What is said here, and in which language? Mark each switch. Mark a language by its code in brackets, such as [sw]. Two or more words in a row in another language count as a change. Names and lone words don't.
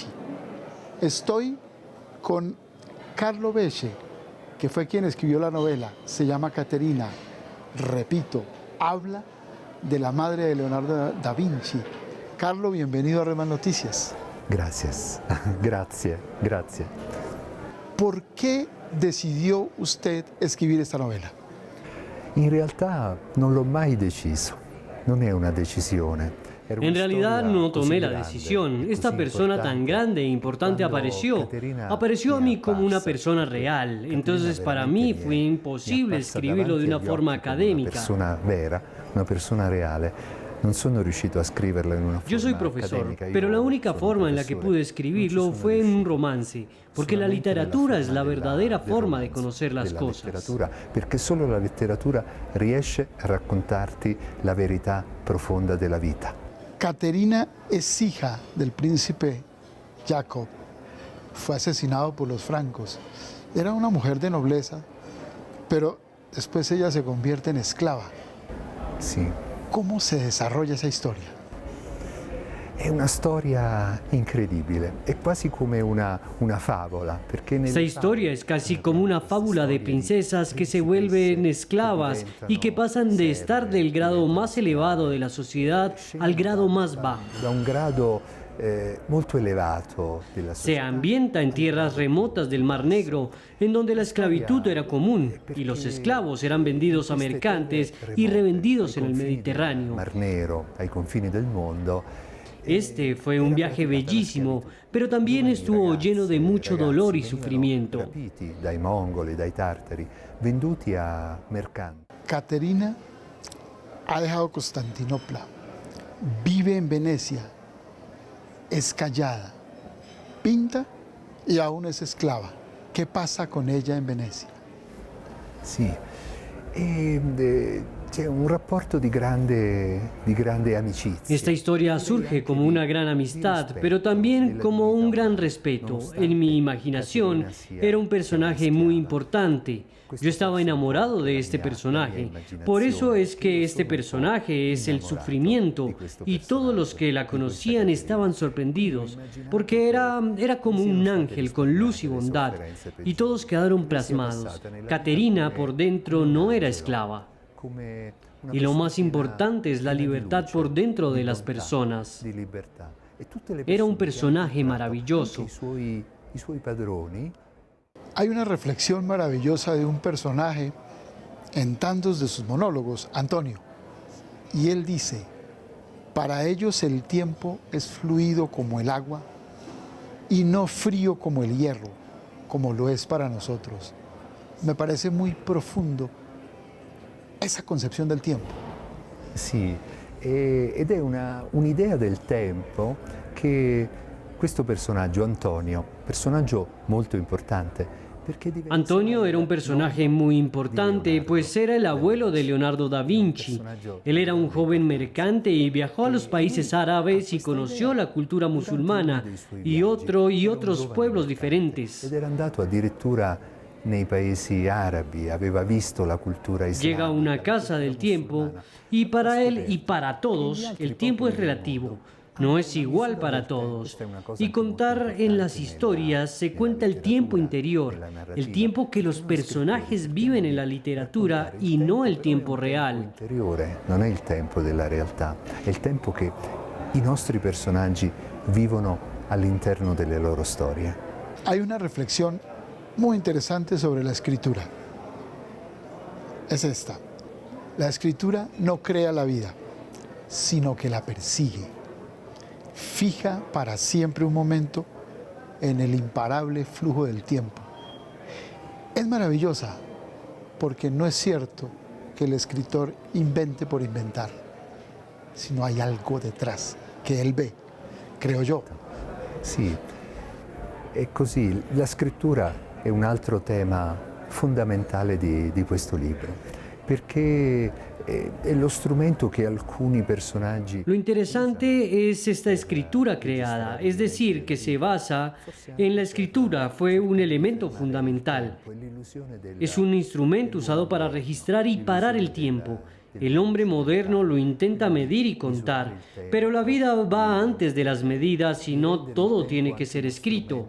[es] Estoy con Carlo Becce, que fue quien escribió la novela, se llama Caterina. Repito, habla de la madre de Leonardo da Vinci. Carlo, bienvenido a Reman Noticias. Gracias, grazie. ¿Por qué decidió usted escribir esta novela? [it] In realtà non l'ho mai deciso, non è una decisione. [es] En realidad no tomé la decisión. Esta persona tan grande e importante apareció a mí como una persona real. Entonces para mí fue imposible escribirlo de una forma académica. [it] Una persona reale. Non sono riuscito a scriverlo in una forma [es] Yo soy profesor, académica. pero la única forma en la que pude escribirlo fue en un romance, porque la literatura es la verdadera forma de conocer las cosas. [it] Perché solo la letteratura riesce a raccontarti la verità profonda della vita. [es] Caterina es hija del príncipe Jacob. Fue asesinado por los francos. Era una mujer de nobleza, pero después ella se convierte en esclava. [it] Sì. [es] ¿Cómo se desarrolla esa historia? [it] È una storia incredibile, è quasi come una favola. [es] Esta historia es casi como una fábula de princesas que se vuelven esclavas y que pasan de estar del grado más elevado de la sociedad al grado más bajo. [it] Da un grado molto elevato della [es] Se [it] società. [es] ambienta en tierras remotas del Mar Negro, en donde la esclavitud era común y los esclavos eran vendidos a mercantes y revendidos en el Mediterráneo. [it] Mar Nero, ai confini del mondo. [es] Este fue un viaje bellísimo, pero también estuvo lleno de mucho dolor y sufrimiento. [it] Rapiti dai mongoli, dai tartari, venduti a mercanti. [es] Caterina ha dejado Constantinopla, vive en Venecia, es callada, pinta y aún es esclava. ¿Qué pasa con ella en Venecia? [it] Sì, c'è un rapporto di grande amicizia. [es] Esta historia surge como una gran amistad, pero también como un gran respeto. En mi imaginación era un personaje muy importante. Yo estaba enamorado de este personaje. Por eso es que este personaje es el sufrimiento y todos los que la conocían estaban sorprendidos, porque era como un ángel con luz y bondad, y todos quedaron plasmados. Caterina por dentro no era esclava. Y lo más importante es la libertad por dentro de las personas. Era un personaje maravilloso. [it] I suoi padroni. [es] Hay una reflexión maravillosa de un personaje en tantos de sus monólogos, Antonio, y él dice: para ellos el tiempo es fluido como el agua y no frío como el hierro, como lo es para nosotros. Me parece muy profundo esa concepción del tiempo. [it] Sì, ed è un'idea del tempo che questo personaggio, Antonio, personaggio molto importante. [es] Antonio era un personaje muy importante, pues era el abuelo de Leonardo da Vinci. Él era un joven mercante y viajó a los países árabes y conoció la cultura musulmana y otros pueblos diferentes. [it] Ed era andato addirittura nei paesi arabi, aveva visto la cultura islamica. [es] Llega a una casa del tiempo y para él y para todos el tiempo es relativo. No es igual para todos. Y contar en las historias se cuenta el tiempo interior, el tiempo que los personajes viven en la literatura y no el tiempo real. [it] Interiore non è il tempo della realtà, è il tempo che i nostri personaggi vivono all'interno delle loro storie. [es] Hay una reflexión muy interesante sobre la escritura. Es esta: la escritura no crea la vida, sino que la persigue. Fija para siempre un momento en el imparable flujo del tiempo. Es maravillosa porque no es cierto que el escritor invente por inventar, sino hay algo detrás que él ve, creo yo. [it] Sì, è così. La scrittura è un altro tema fondamentale di questo libro, perché è lo strumento che alcuni personaggi... [es] Lo interesante es esta escritura creada, es decir, que se basa en la escritura, fue un elemento fundamental. Es un instrumento usado para registrar y parar el tiempo. El hombre moderno lo intenta medir y contar, pero la vida va antes de las medidas y no todo tiene que ser escrito.